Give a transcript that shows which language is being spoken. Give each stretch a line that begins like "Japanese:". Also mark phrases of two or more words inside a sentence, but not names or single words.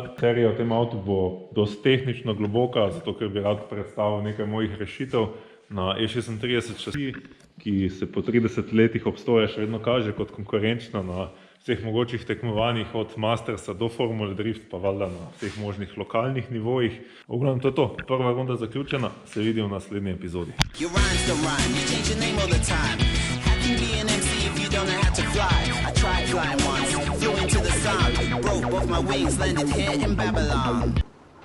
Slovenian: Serija o tem avtu bo dosti tehnično globoka, zato ker bi rad predstavil nekaj mojih rešitev na E36 šasiji, ki se po 30 letih obstoja še vedno kaže kot konkurenčna na vseh mogočih tekmovanjih, od Mastersa do Formule Drift, pa valjda na vseh možnih lokalnih nivojih. V glavnem to je to. Prva runda zaključena, se vidimo v naslednji epizodi.
English: Flying once, flew into the sun, broke both my wings, landed here in Babylon.